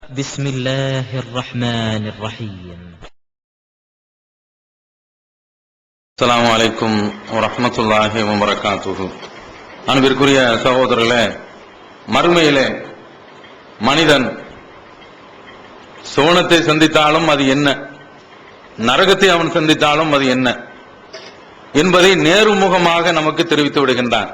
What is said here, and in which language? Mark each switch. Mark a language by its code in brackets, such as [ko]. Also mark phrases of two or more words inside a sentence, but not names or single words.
[ar] بسم الله الرحمن الرحيم. السلام عليكم ورحمة الله وبركاته. [ta] அன்பிற்குரிய சகோதரர்களே, மறுமையிலே மனிதன் சோனத்தை சந்தித்தாலும் அது என்ன, நரகத்தை அவன் சந்தித்தாலும் அது என்ன என்பதை நேர்முகமாக நமக்கு தெரிவித்து விடுகின்றான்.